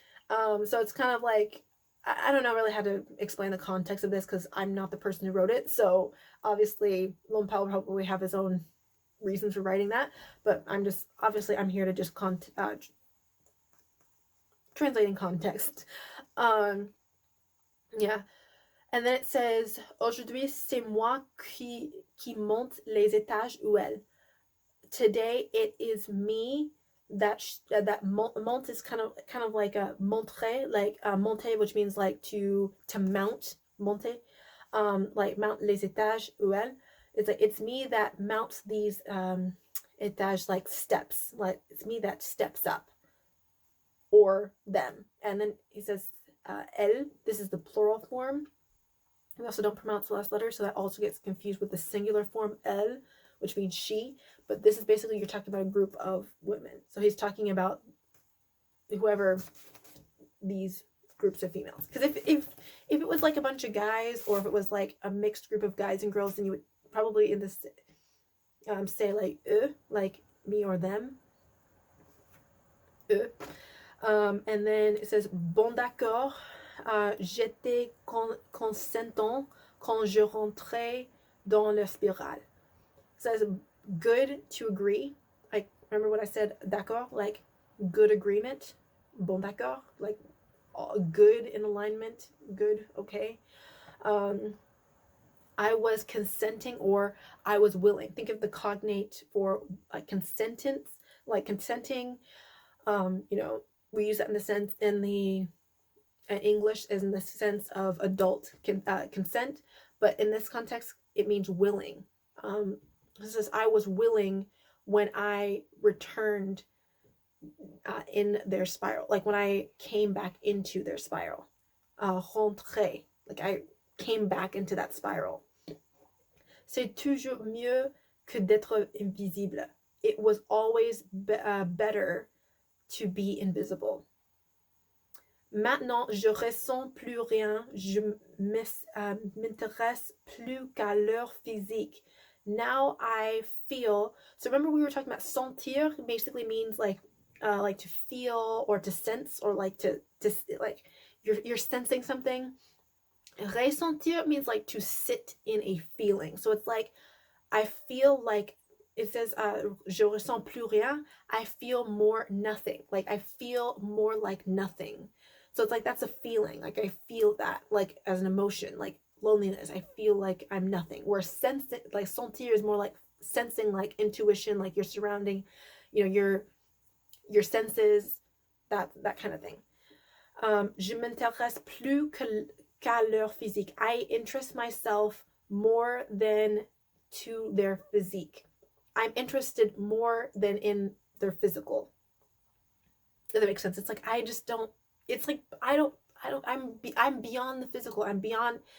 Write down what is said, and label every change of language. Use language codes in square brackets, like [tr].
[en] So it's kind of like, I don't know really how to explain the context of this because I'm not the person who wrote it. So obviously Lomepal will probably have his own reasons for writing that, but I'm here to just translating context. Yeah. And then it says, [fr] aujourd'hui c'est moi qui monte les étages où elle. [en] Today it is me that monte is kind of like a montrer, like monter, which means like to mount, monter, like mount [fr] les étages où elle. [en] It's like it's me that mounts these étages, like steps, like it's me that steps up, or them. And then he says elle, this is the plural form. We also don't pronounce the last letter, so that also gets confused with the singular form elle, which means she. But this is basically, you're talking about a group of women. So he's talking about whoever these groups of females. Because if it was like a bunch of guys, or if it was like a mixed group of guys and girls, then you would probably in this say like me or them. And then it says [fr] bon d'accord. J'étais consentant quand je rentrais dans la spirale. [en] It says good to agree. Like, remember what I said, d'accord, like good agreement. [fr] Bon d'accord, [en] like good in alignment, good, okay. I was consenting, or I was willing. Think of the cognate for like consentence, like consenting. We use that in the sense in the English is in the sense of adult consent, but in this context it means willing. It says I was willing when I returned in their spiral, like when I came back into their spiral. Rentrer, like I came back into that spiral. [fr] C'est toujours mieux que d'être invisible. [en] It was always better to be invisible. [fr] Maintenant, je ressens plus rien, je m'intéresse plus qu'à leur physique. [en] Now I feel, so remember we were talking about sentir basically means like to feel or to sense, or like to like you're sensing something. Ressentir means like to sit in a feeling. So it's like I feel like, it says [fr] je ressens plus rien, [en] I feel more nothing. Like I feel more like nothing. So it's like that's a feeling. Like I feel that like as an emotion, like loneliness. I feel like I'm nothing. Where sensing, like sentir is more like sensing, like intuition, like your surrounding, your senses, that kind of thing. [fr] Je m'intéresse plus qu'à leur physique. [en] I interest myself more than to their physique. I'm interested more than in their physical. Does that make sense? It's like I just don't. It's like I'm beyond the physical. I'm beyond.